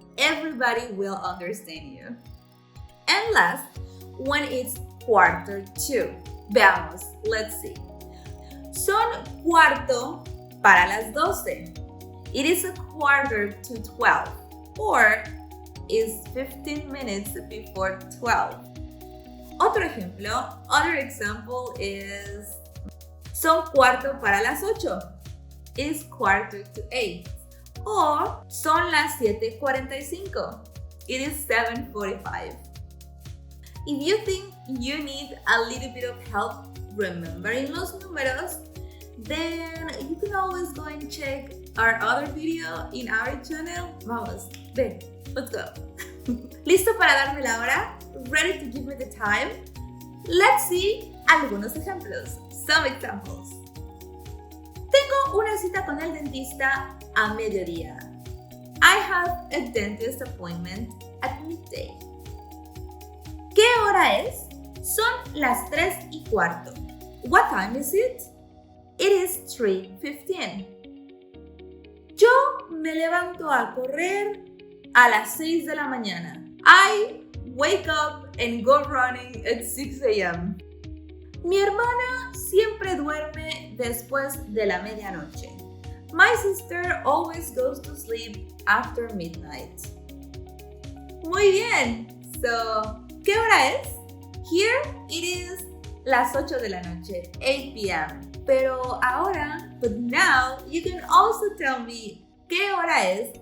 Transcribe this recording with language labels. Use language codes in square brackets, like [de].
[en] Everybody will understand you. And last, when it's 1:45. [es] Veamos, [en] let's see. [es] Son cuarto para las 12. [en] It is 11:45 or is 15 minutes before 12. Other example is [es] son cuarto para las 8. [en] Is 7:45. Or [es] son las 7:45. [en] It is 7:45. If you think you need a little bit of help remembering [es] los números, [en] then you can always go and check our other video in our channel. [es] Vamos, ven, [en] let's go. [es] ¿Listo para darme la hora? [en] Ready to give me the time? Let's see [es] algunos ejemplos. [en] Some examples. [es] Tengo una cita con el dentista a mediodía. [en] I have a dentist appointment at midday. [es] ¿Qué hora es? Son las 3:15. [en] What time is it? It is 3:15. [es] Yo me levanto a correr a las 6 de la mañana. [en] I wake up and go running at 6 a.m. [es] Mi hermana siempre duerme después de la medianoche. [en] My sister always goes to sleep after midnight. [es] Muy bien. [en] So, [es] ¿qué hora es? [en] Here it is [es] las 8 de la noche, 8 p.m. [en] But now you can also tell me [es] ¿qué hora es?